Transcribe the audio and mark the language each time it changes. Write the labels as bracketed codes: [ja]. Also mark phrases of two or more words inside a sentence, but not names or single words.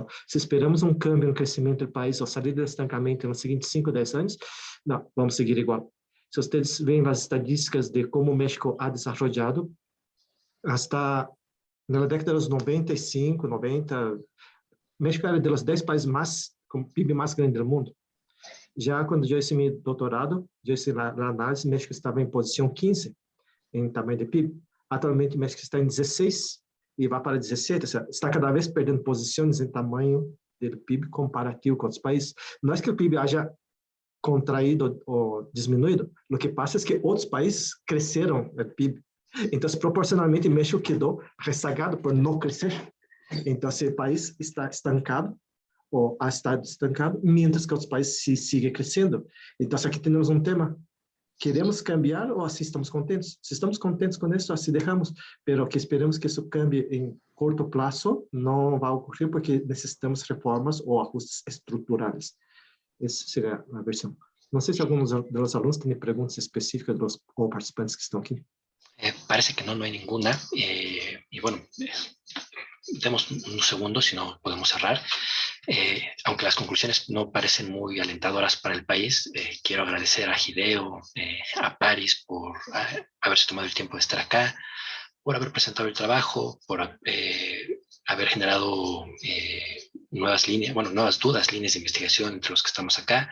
[es] Si esperamos un cambio, un crecimiento del país o salir del estancamiento en los siguientes 5 o 10 años, no, vamos a seguir igual. Si ustedes ven las estadísticas de cómo México ha desarrollado, hasta [pt] na década dos [es] 95, 90, México era de los 10 países más, [pt] com PIB mais grande do mundo. Já quando eu hice meu doutorado, eu hice a análise, México estava em posição 15 em tamanho de PIB. Atualmente, México está em 16 e vai para 17, ou seja, está cada vez perdendo posições em tamanho do PIB comparativo com outros países. Não é que o PIB haja contraído ou diminuído, o que passa é que outros países cresceram o PIB. Então, proporcionalmente, México quedou rezagado por não crescer. Então, o país está estancado, ou [es] ha estado estancado, mientras que [pt] outros países siguen crescendo. Então, aqui temos um tema. Queremos cambiar ou assim estamos contentes? Se estamos contentes com isso, assim deixamos, pero que esperamos que isso cambie em curto prazo, não vai ocorrer porque necessitamos reformas ou ajustes estruturais. Essa seria a versão. Não sei se alguns dos alunos têm perguntas específicas dos participantes que estão aqui. [es] Parece que no, no hay ninguna. Y bueno, demos unos segundos, si no podemos cerrar. Aunque las conclusiones no parecen muy alentadoras para el país, quiero agradecer a Hideo, a Paris por haberse tomado el tiempo de estar acá, por haber presentado el trabajo, por haber generado nuevas líneas, bueno, nuevas dudas, líneas de investigación entre los que estamos acá.